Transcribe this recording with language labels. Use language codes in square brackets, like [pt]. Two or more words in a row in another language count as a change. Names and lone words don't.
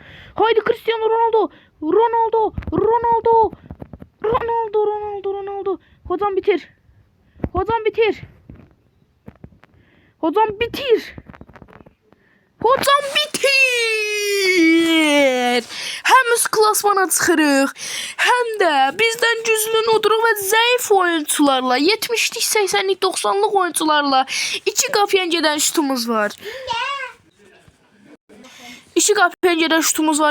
[tr] Haydi Cristiano Ronaldo. Ronaldo. Ronaldo. Ronaldo. Ronaldo. Ronaldo. Hocam bitir. Hocam bitir. Hocam bitir. Hocam bitir. [az] Həmiz klasmana çıxırıq. Həm də bizdən güclü oduruq və zəif oyuncularla, 70'lik, 80'lik, 90'lık oyuncularla 2 qapıya gedən şutumuz var. 2 qapıya gedən şutumuz var.